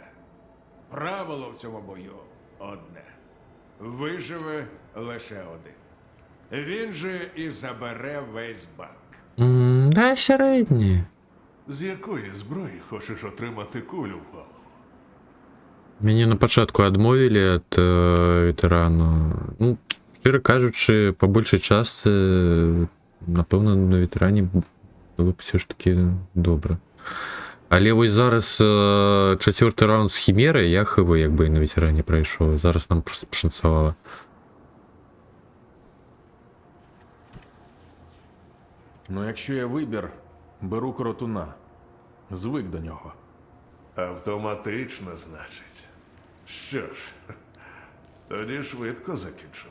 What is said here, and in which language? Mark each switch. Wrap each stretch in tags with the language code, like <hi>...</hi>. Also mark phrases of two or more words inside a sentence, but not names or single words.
<uk>Правило в цьому бою одне. Виживе лише один. Він же і забере весь банк. Да, середні. З якої зброї хочеш отримати кулю в голову?</uk> <be>Мяне на пачатку адмовілі ад ветэрану. Ну, шчыра кажучы, па большай частцы, напэўна, на ветэране было б</be> <uk>все ж таки</uk> <be>добра. Але вось зараз чацвёрты раунд з хімерай, я хв, як бы і на ветэране прайшоў. Зараз нам просто пашанцавала.</be> <uk>Ну, якщо є вибір, беру коротуна. Звик до нього. Автоматично, значить. Що ж, тоді швидко закінчимо.</uk>